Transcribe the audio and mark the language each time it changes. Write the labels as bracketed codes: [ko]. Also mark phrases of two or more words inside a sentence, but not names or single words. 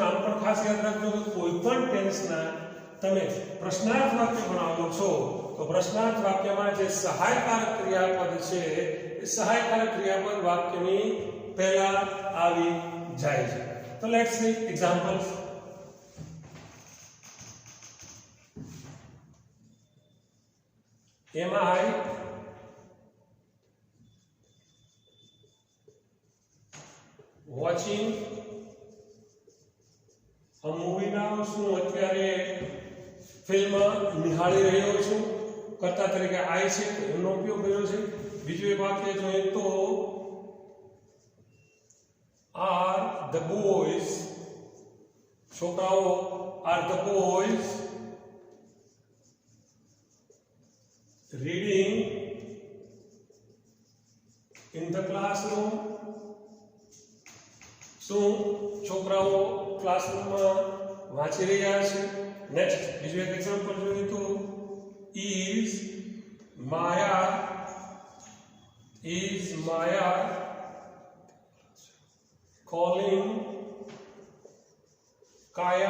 [gu] આમ પણ ખાસ યાદ રાખજો કે કોઈ પણ ટેન્સના તમે પ્રશ્નાર્થ વાક્ય બનાવો છો તો પ્રશ્નાર્થ વાક્યમાં જે સહાયકારક ક્રિયાપદ છે એ સહાયકારક ક્રિયાપદ વાક્યની પહેલા આવી જાય છે. [en] તો let's see examples. am I watching a movie now? [gu] શું અત્યારે ફિલ્મ નિહાળી રહ્યો છું? કર્તા તરીકે આઈ છે એનો ઉપયોગ કર્યો છે. બીજું એક વાક્ય જોઈએ તો [en] are the boys, [gu] છોકરાઓ, [en] are the boys reading in the classroom? [gu] શું છોકરાઓ ક્લાસરૂમમાં વાંચી રહ્યા છે? નેક્સ્ટ બીજું એક એક્ઝામ્પલ જોઈએ તો [en] is Maya Is Maya calling Kaya?